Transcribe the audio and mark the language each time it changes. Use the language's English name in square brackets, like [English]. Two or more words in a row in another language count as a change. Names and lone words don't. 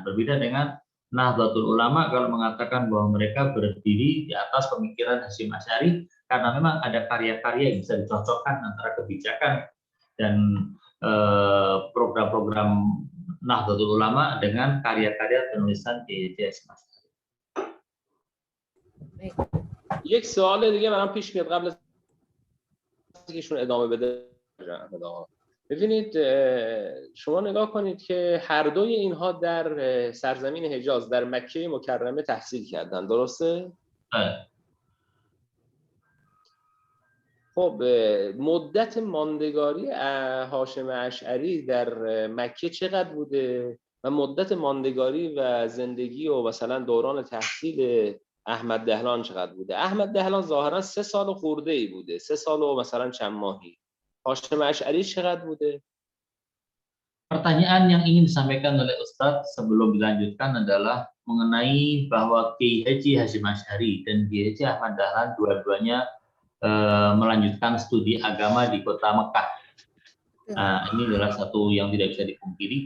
[Indonesian] Berbeda dengan Nahdlatul Ulama kalau mengatakan bahwa mereka berdiri di atas pemikiran Hasyim Asy'ari karena memang ada karya-karya yang bisa dicocokkan antara kebijakan dan program-program Nahdlatul Ulama dengan karya-karya penulisan Kiai Hasyim Asy'ari. [Persian] یک سوال دیگه برام پیش میاد قبل از اینکه ایشون ادامه بده. ببینید شما نگاه کنید که هر دوی اینها در سرزمین حجاز در مکه مکرمه تحصیل کردن، درسته؟ خب مدت ماندگاری هاشم اشعری در مکه چقدر بوده و مدت ماندگاری و زندگی و مثلا دوران تحصیل احمد دهلان چقدر بوده؟ احمد دهلان ظاهرا 3 سال خورده ای بوده، 3 سال و مثلا چند ماهی. هاشم اشعری چقدر بوده؟ [Indonesian] Pertanyaan yang ingin disampaikan oleh Ustadz sebelum dilanjutkan adalah mengenai bahwa Kiai Haji Hasyim Asy'ari dan Kiai Haji Ahmad Dahlan dua-duanya melanjutkan studi agama di kota Mekah. Ini adalah satu yang tidak bisa dipungkiri.